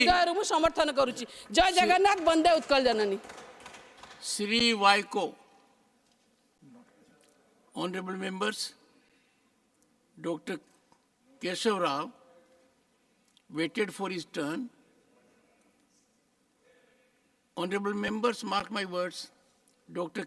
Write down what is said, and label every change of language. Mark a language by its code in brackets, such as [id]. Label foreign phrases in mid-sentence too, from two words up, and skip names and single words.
[or] ମୁଁ ସମର୍ଥନ କରୁଛି ଜୟ ଜଗନ୍ନାଥ ବନ୍ଦେ ଉତ୍କଳ ଜନନୀ [en] Sri Vaiko. Honorable members, Dr. Keshav Rao waited for his turn. Honorable members, mark my words, Dr.